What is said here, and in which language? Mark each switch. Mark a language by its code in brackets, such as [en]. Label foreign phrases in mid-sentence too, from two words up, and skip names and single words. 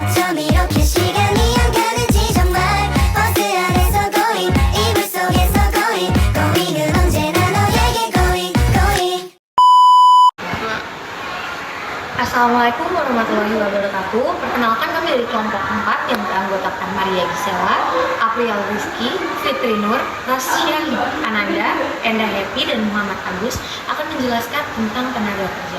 [ko] 이렇게 시간이 안 가는지 정말 버스 안에서 going 이불 속에서 going은 언제나 너에게 going. [ar] السلام عليكم ورحمة الله وبركاته. [id] Perkenalkan kami dari kelompok 4 yang beranggotakan Maria Gisela, April Rizky, Fitri Nur, Rasya Ananda, Enda Happy, dan Muhammad Agus akan menjelaskan tentang tenaga kerja.